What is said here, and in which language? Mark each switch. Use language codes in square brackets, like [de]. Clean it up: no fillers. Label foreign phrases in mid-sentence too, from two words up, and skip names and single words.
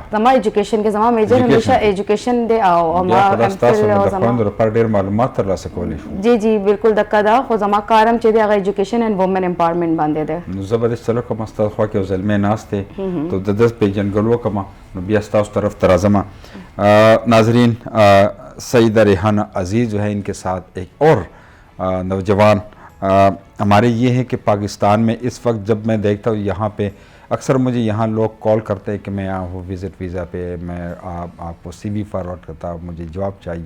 [ps] زما ایجوکیشن کې زما میجر همیشه ایجوکیشن دی او ما تاسو د خویندو لپاره ډېر معلومات ترلاسه کولی شو. جی جی بالکل دقه ده، خو زما کار هم چې دی هغه [en] education and women empowerment [ps] باندې دی. نو زه به داسې چلو کوم ستاسو خوا کې یو زلمی ناست دی تو د ده پیژنګلو وکړم نو بیا ستاسو طرف ته راځم. [ur] ناظرین سیدہ ریحانہ عزیز جو ہے ان کے ساتھ ایک اور نوجوان ہمارے یہ ہے کہ پاکستان میں اس وقت جب میں دیکھتا ہوں یہاں پہ اکثر مجھے یہاں لوگ کال کرتے ہیں کہ میں آیا ہوں [en] visit visa [ur] پہ، میں آپ کو [en] CV forward [ur] کرتا ہوں، مجھے جواب چاہیے.